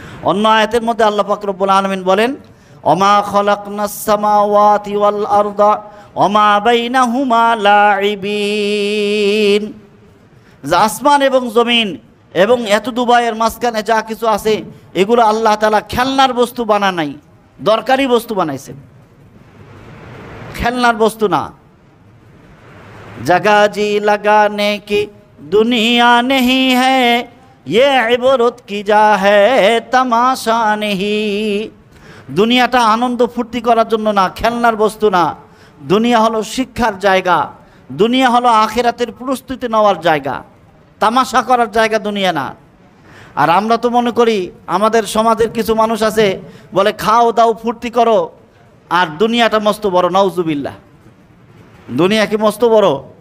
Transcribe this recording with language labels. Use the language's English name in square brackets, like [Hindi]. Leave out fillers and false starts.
[Bangla] অন্য আয়াতের মধ্যে আল্লাহ পাক রব্বুল আলামিন বলেন [Arabic] ওমা খালাকনাস সামাওয়াতি ওয়াল আরদা ওমা বাইনাহুমা লাইবিন। [Bangla] যে আসমান এবং জমিন এবং এত দুবাইয়ের মাঝখানে যা কিছু আছে এগুলো আল্লাহ তাআলা খেলনার বস্তু বানান নাই, দরকারি বস্তু বানাইছেন, খেলনার বস্তু না। [Hindi] जगह जी लगाने की दुनिया नहीं है, ये इबरत की जा है तमाशा नहीं। [Bangla] দুনিয়াটা আনন্দ ফুর্তি করার জন্য না, খেলনার বস্তু না। দুনিয়া হলো শিক্ষার জায়গা, দুনিয়া হলো আখিরাতের প্রস্তুতি নেওয়ার জায়গা, তামাশা করার জায়গা দুনিয়া না। আর আমরা তো মনে করি আমাদের সমাজের কিছু মানুষ আছে বলে খাও দাও ফুর্তি করো, আর দুনিয়াটা মস্ত বড়। নাউজুবিল্লাহ। দুনিয়া কি মস্ত বড়?